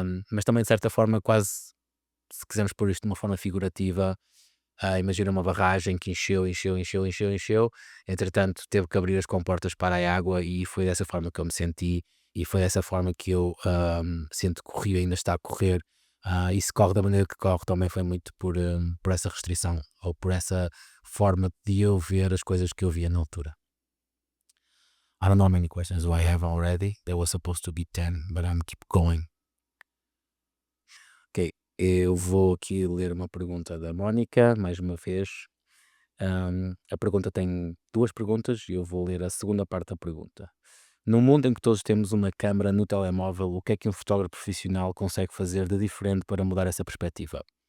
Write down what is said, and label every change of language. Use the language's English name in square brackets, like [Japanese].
[Portuguese] Mas também, de certa forma, quase, se quisermos pôr isto de uma forma figurativa, imagina uma barragem que encheu, encheu, encheu, encheu, encheu, entretanto teve que abrir as comportas para a água, e foi dessa forma que eu me senti, e foi dessa forma que eu sinto que o rio ainda está a correr, e se corre da maneira que corre também foi muito por essa restrição, ou por essa forma de eu ver as coisas que eu via na altura. [English] I don't know how many questions do I have already. There was supposed to be 10, but I'm keep going. [Portuguese] Ok, eu vou aqui ler uma pergunta da Mónica, mais uma vez. A pergunta tem duas perguntas e eu vou ler a segunda parte da pergunta. No mundo em que todos temos uma câmara no telemóvel, o que é que um fotógrafo profissional consegue fazer de diferente para mudar essa perspectiva?